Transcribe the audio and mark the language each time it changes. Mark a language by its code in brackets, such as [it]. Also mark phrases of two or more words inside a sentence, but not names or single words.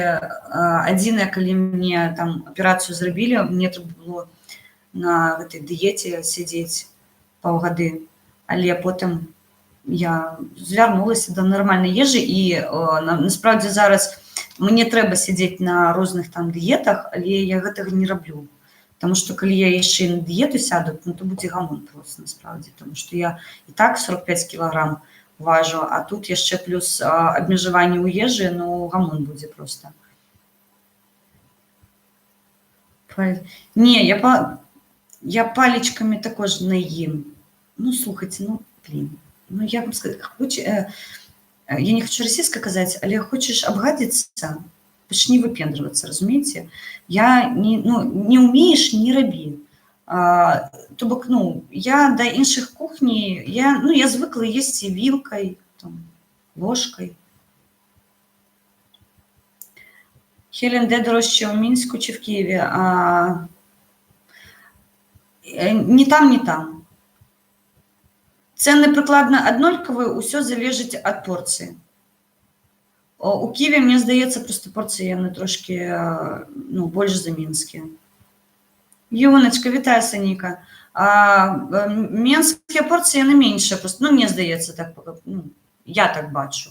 [be] Адзінае, калі мне там аперацыю зрабілі, мне трэба было на гэтай дыеце сядзець паўгады, але потым я звярнулася да нармальнай ежы і насправдзе зараз мне трэба сядзець на розных там дыетах, але я гэтага не раблю. Таму што калі я яшчэ на дыету сяду, ну, то будзе гамон проста насправдзе, таму што я і так 45 кілаграм важу, а тут яшчэ плюс абмежаванне ў ежы, ну, гамон будзе проста. Не, я палічкамі також не ем. Ну, слухайте, ну, блин. Ну, як вам сказать, я не хочу расійска казаць, але хочаш абгадзіцца, пачни выпендрывацца, разумееце? Я не умееш, не рабі. То бок, ну, я да іншых кухні, я звыкла есці вілкай, там, ложкай. [uk] Хелен, де дорожче, у Мінську чи в Києві? Ні там, ні там. [be] Цены прыкладна аднолькавыя, ўсё залежыць ад порцыі. У Киеве, мне здаецца, просто порцыі яны трошки, ну, больш за мінскія. [uk] Юночка, вітаю, Саніка. [be] Менскія порцыі яны меншыя, просто, ну, мне здаецца, так, ну, я так бачу.